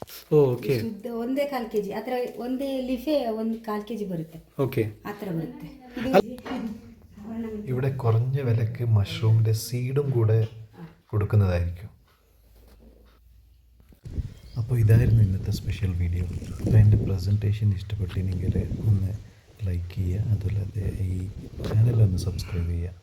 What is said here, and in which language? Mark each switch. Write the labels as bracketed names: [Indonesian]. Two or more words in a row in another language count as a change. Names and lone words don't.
[Kannada] ಓಕೆ ಶುದ್ಧ ಒಂದೇ 1/4 kg ಆ ಥರ ಒಂದೇ ಲಿಫೆ 1/4 kg ಬರುತ್ತೆ ಓಕೆ. ಆ ಥರ ಬರುತ್ತೆ. [Malayalam] ഇവിടെ കുറഞ്ഞ വിലക്ക് മഷ്റൂമിൻ്റെ സീഡും കൂടെ കൊടുക്കുന്നതായിരിക്കും. അപ്പോൾ ഇതായിരുന്നു ഇന്നത്തെ സ്പെഷ്യൽ വീഡിയോ. അപ്പോൾ എൻ്റെ പ്രസൻറ്റേഷൻ ഇഷ്ടപ്പെട്ടില്ലെങ്കിൽ ഒന്ന് ലൈക്ക് ചെയ്യുക, അതുപോലെ ഈ ചാനലൊന്ന് സബ്സ്ക്രൈബ് ചെയ്യുക.